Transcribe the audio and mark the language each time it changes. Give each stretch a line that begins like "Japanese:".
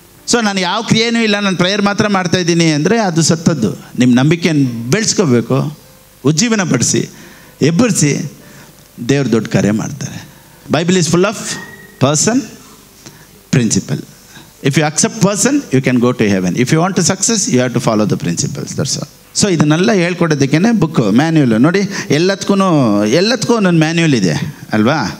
Kannada: So ನಾನು ಯಾವ ಕ್ರಿಯೆನೂ ಇಲ್ಲ, ನಾನು ಪ್ರೇಯರ್ ಮಾತ್ರ ಮಾಡ್ತಾಯಿದ್ದೀನಿ ಅಂದರೆ ಅದು ಸತ್ತದ್ದು. ನಿಮ್ಮ ನಂಬಿಕೆಯನ್ನು ಬೆಳೆಸ್ಕೋಬೇಕು, ಉಜ್ಜೀವನ ಪಡಿಸಿ, ಎಬ್ಬರಿಸಿ, ದೇವ್ರ ದೊಡ್ಡ ಕಾರ್ಯ ಮಾಡ್ತಾರೆ.
English: Bible is full of person principle. If you accept person, you can go to heaven. If you want to success, you have to follow the principles. That's all.
Kannada: So ಇದನ್ನೆಲ್ಲ ಹೇಳ್ಕೊಡೋದಕ್ಕೇ ಬುಕ್ಕು, ಮ್ಯಾನ್ಯುವಲ್ ನೋಡಿ. ಎಲ್ಲದಕ್ಕೂ ಒಂದೊಂದು manual ಇದೆ ಅಲ್ವಾ.